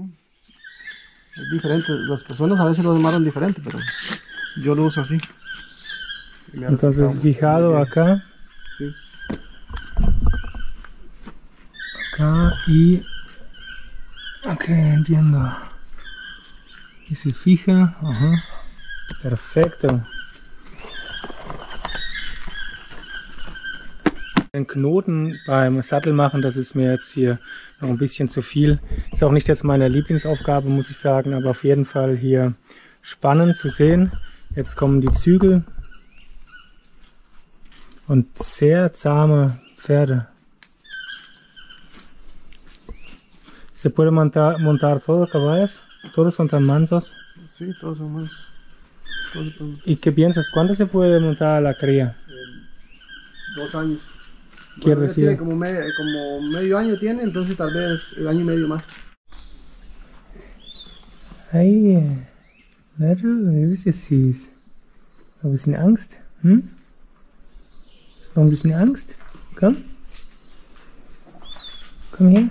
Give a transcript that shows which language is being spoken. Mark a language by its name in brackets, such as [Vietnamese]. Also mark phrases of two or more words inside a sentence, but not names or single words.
[Spanish] Es diferente, las personas a veces lo amarran diferente, pero yo lo uso así. Y me ha Entonces resultado fijado muy bien. acá, Sí. acá y... Ok, entiendo. Y se fija, ajá. Perfekto. [German] Den Knoten beim Sattel machen, das ist mir jetzt hier noch ein bisschen zu viel. Ist auch nicht jetzt meine Lieblingsaufgabe, muss ich sagen, aber auf jeden Fall hier spannend zu sehen. Jetzt kommen die Zügel und sehr zahme Pferde. [Spanish] Se puede montar todo caballos, todos son tan mansos. Sí, todos son más. Todos son ¿Y qué piensas? ¿Cuándo se puede montar a la cría? 2 años. Quiere Bueno, ya decir, tiene como medio año tiene, entonces tal vez el año y medio más. [German] hey, na du bist ja süß. Ein bisschen Angst, hm? Hast du noch ein bisschen Angst? Komm. Komm her.